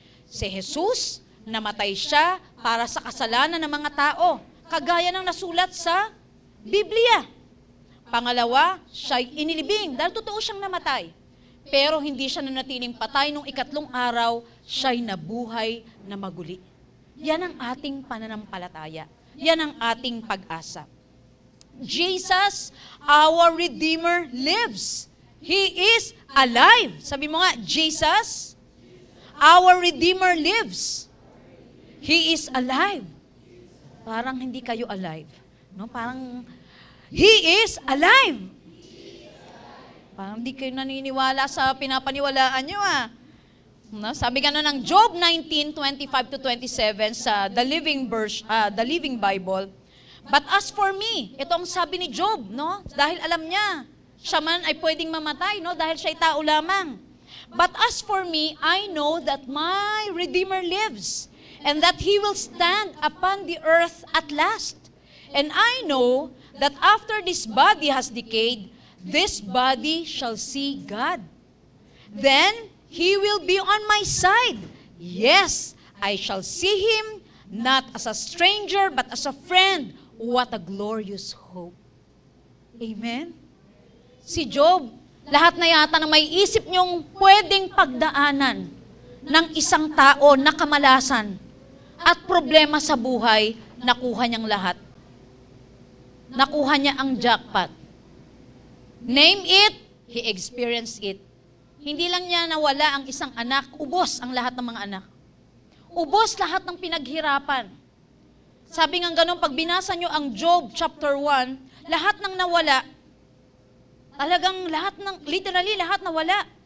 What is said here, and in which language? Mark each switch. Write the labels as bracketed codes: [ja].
[tl] Si Jesus, namatay siya para sa kasalanan ng mga tao, kagaya ng nasulat sa Biblia. Pangalawa, siya'y inilibing dahil totoo siyang namatay. Pero hindi siya nanatiling patay nung ikatlong araw, siya'y nabuhay na maguli. Yan ang ating pananampalataya. Yan ang ating pag-asa. [en] Jesus, our Redeemer, lives. He is alive. [tl] Sabi mo nga, [en] Jesus, our Redeemer lives. He is alive. [tl] Parang hindi kayo alive. No? [en] Parang, He is alive. [tl] Parang hindi kayo naniniwala sa pinapaniwalaan nyo No? Sabi nga ng Job 19:25-27 sa The Living Bible, [en] but as for me, [tl] ito ang sabi ni Job, no? Dahil alam niya, siya man ay pwedeng mamatay, no? Dahil siya'y tao lamang. [en] But as for me, I know that my Redeemer lives, and that He will stand upon the earth at last. And I know that after this body has decayed, this body shall see God. Then He will be on my side. Yes, I shall see Him, not as a stranger, but as a friend. What a glorious hope. Amen? [tl] Si Job, lahat na yata na may isip niyong pwedeng pagdaanan ng isang tao na kamalasan at problema sa buhay, nakuha niyang lahat. Nakuha niya ang jackpot. [en] Name it, he experienced it. [tl] Hindi lang niya nawala ang isang anak, ubos ang lahat ng mga anak. Ubos lahat ng pinaghirapan. Sabi nga ganun, pag binasa nyo ang Job chapter 1, lahat ng nawala, talagang literally lahat nawala.